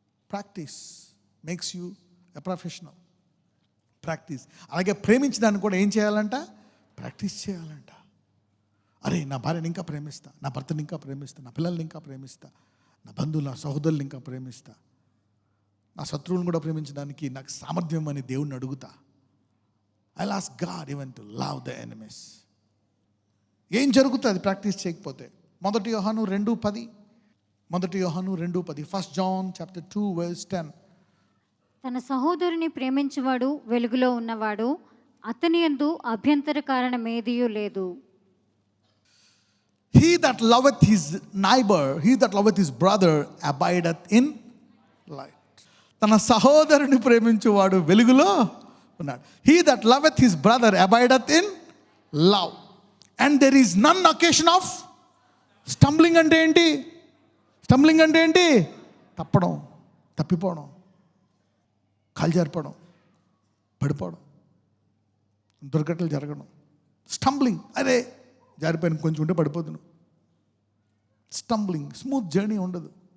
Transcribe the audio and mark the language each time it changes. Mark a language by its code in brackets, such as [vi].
[en] Practice makes you a professional. Practice. [te] అలాగే ప్రేమించడానికి కూడా ఏం చేయాలంట? ప్రాక్టీస్ చేయాలంట. అరే, నా భార్యని ఇంకా ప్రేమిస్తా, నా భర్తని ఇంకా ప్రేమిస్తా, నా పిల్లల్ని ఇంకా ప్రేమిస్తా, నా బంధువులు, నా సహోదరులు ఇంకా ప్రేమిస్తా, నా శత్రువులను కూడా ప్రేమించడానికి నాకు సామర్థ్యం అని దేవుణ్ణి అడుగుతా. [en] I'll ask God even to love the enemies. [te] ఏం జరుగుతుంది ప్రాక్టీస్ చేయకపోతే? 1 యోహాను 2:10. [en] 1 యోహాను 2:10. 1 John chapter 2 verse 10. [te] తన సహోదరుని ప్రేమించువాడు వెలుగులో ఉన్నవాడు, అతని యందు అభ్యంతర కారణమేదియూ లేదు. [en] He that loveth his neighbor, he that loveth his brother abideth in light. తన సహోదరుని ప్రేమించువాడు వెలుగులో ఉన్నాడు. He that loveth his brother abideth in love. And there is none occasion of stumbling. [te] అంటే ఏంటి? స్టంబ్లింగ్ అంటే ఏంటి? తప్పడం, తప్పిపోవడం, కాలు జారిపోవడం, పడిపోవడం, దుర్ఘటనలు జరగడం. స్టంబ్లింగ్, అరే జారిపోయిన కొంచెం ఉంటే పడిపోతును. స్టంబ్లింగ్, స్మూత్ జర్నీ ఉండదు.